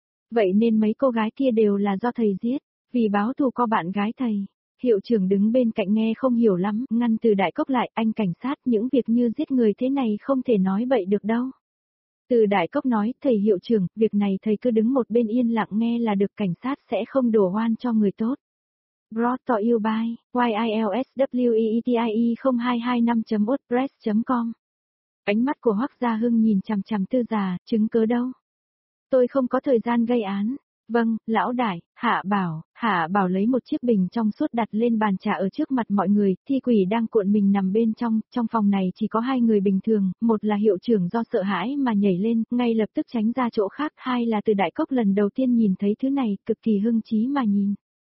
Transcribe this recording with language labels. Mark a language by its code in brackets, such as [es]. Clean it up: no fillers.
[vi] Vậy nên mấy cô gái kia đều là do thầy giết, vì báo thù có bạn gái thầy. Hiệu trưởng đứng bên cạnh nghe không hiểu lắm, ngăn Từ Đại Cốc lại, anh cảnh sát, những việc như giết người thế này không thể nói bậy được đâu. Từ Đại Cốc nói, thầy hiệu trưởng, việc này thầy cứ đứng một bên yên lặng nghe là được, cảnh sát sẽ không đổ oan cho người tốt. [en] Brought to you by YILSWEETIE0225.wordpress.com. [vi] Ánh mắt của Hoắc Gia Hưng nhìn chằm chằm Tư Già, chứng cứ đâu? Tôi không có thời gian gây án. Vâng, lão đại, Hạ Bảo lấy một chiếc bình trong suốt đặt lên bàn trà ở trước mặt mọi người, thi quỷ đang cuộn mình nằm bên trong phòng này chỉ có hai người bình thường, một là hiệu trưởng do sợ hãi mà nhảy lên, ngay lập tức tránh ra chỗ khác, hai là Từ Đại Cốc lần đầu tiên nhìn thấy thứ này, cực kỳ hưng trí mà nhìn.